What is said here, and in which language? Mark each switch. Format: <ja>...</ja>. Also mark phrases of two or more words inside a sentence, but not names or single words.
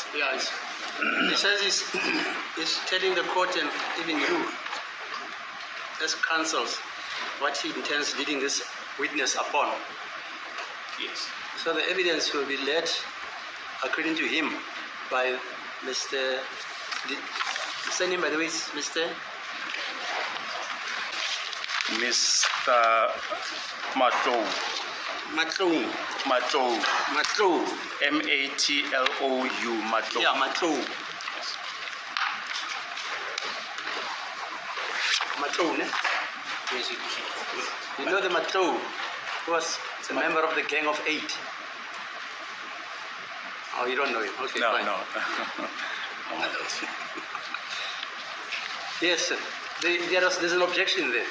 <en>Yeah, he says he's telling the court and even you just cancels what he intends leading this witness upon. Yes. So the evidence will be led, according to him, by Mr. The surname, by the way, is Mr. Matlou. Matlou. Matlou. Matlou. Matlou. Matlou. Yeah, Matlou. Matlou, ne? You know the Matlou who was a member of the Gang of 8? Oh, you don't know him? Okay, No, fine. no. Yes, sir. There's an objection there.</en>